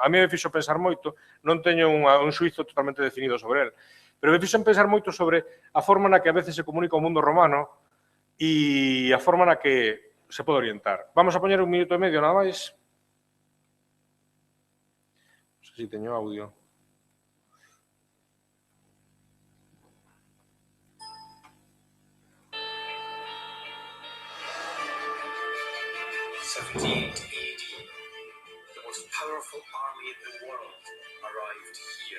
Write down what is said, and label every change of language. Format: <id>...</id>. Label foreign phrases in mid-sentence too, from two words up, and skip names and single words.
<gl>A mí me fixo pensar moito, non teño un xuizo totalmente definido sobre el, pero me fixo pensar moito sobre a forma na que a veces se comunica o mundo romano e a forma na que se pode orientar. Vamos a poñer un minuto e medio nada máis. Non sei se teño audio.</gl> <en>The most powerful army in the world arrived here.</en>